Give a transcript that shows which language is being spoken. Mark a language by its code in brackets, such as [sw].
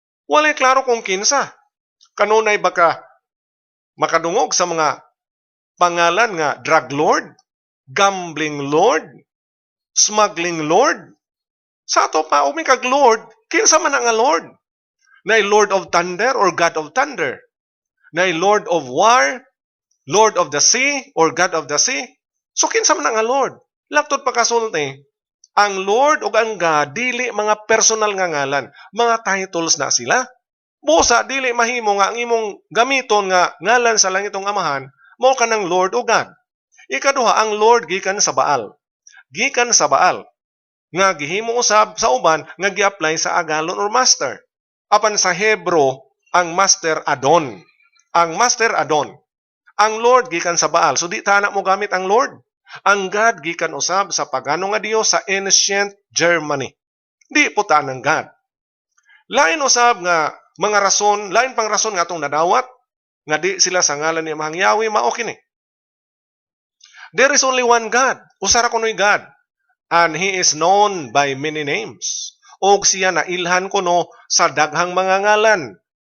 [ceb] Walay klaro kung kinsa. Kanunay baka makadungog sa mga pangalan nga drug lord, gambling lord, smuggling lord. Sa ato pa umikag Lord, kinsa man nga Lord? [en] Nay Lord of Thunder or God of Thunder? Nay Lord of War, Lord of the Sea or God of the Sea? [ceb] So kinsa man nga Lord? Laptod pa kasulti, ang Lord o ang God dili mga personal nga ngalan, mga titles na sila. Busa dili mahimo nga ang imong gamiton nga ngalan sa langitong amahan, mao kanang Lord o God. Ikaduha, ang Lord gikan sa Baal. Gikan sa Baal nga gihimo usab sa uban nga gi-apply sa agalon or master. Apan sa Hebro, ang master Adon. Ang master Adon. Ang Lord gikan sa Baal. So di ta na mo gamit ang Lord. Ang God gikan usab sa pagano nga Dios sa ancient Germany. Di po ta ng God. Lain usab nga mga rason, lain pang rason nga atong nadawat nga di sila sa ngalan ni Mahang Yahweh mao kini. [en] There is only one God. [ceb] Usara kunoy God. [en] And He is known by many names. [ceb] Og siya na ilhan kuno sa daghang mga ngalan.